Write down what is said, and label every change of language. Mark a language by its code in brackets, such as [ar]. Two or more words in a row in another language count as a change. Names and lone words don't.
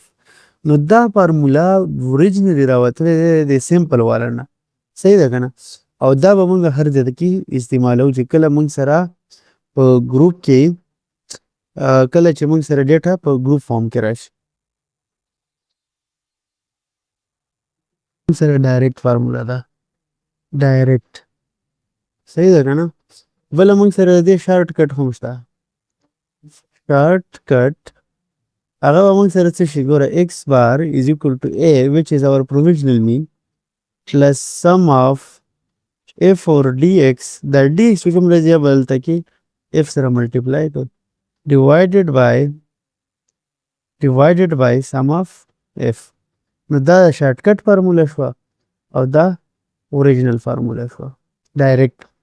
[ps] نو دا فارموله اوریجنلی راوتلی دی د سیمپل والا نه صحیح ده که نه او دا به موږ هر ځای کې استعمالوو چې کله موږ سره په ګروپ کې کله چې موږ سره ډیټا په [en] group form [ps] کې راشي موږ سره [en] direct formula [ps] ده ډایرکټ صحیح ده که نه. بله موږ سره د دې شارټ کټ هم شته شارټ کټ هغه به موږ سره څه شي ګوره [en] x بار is equal to a which is our provisional mean plus sum of f or dx [ps] دا dx چې کوم راځي به دلته کې f سره ملټیپلای کړو [en] divided by sum of f [ps] نو دا [en] short cut formula [ps] شوه او دا [en] original formula [ps] شوه ډایرکټ.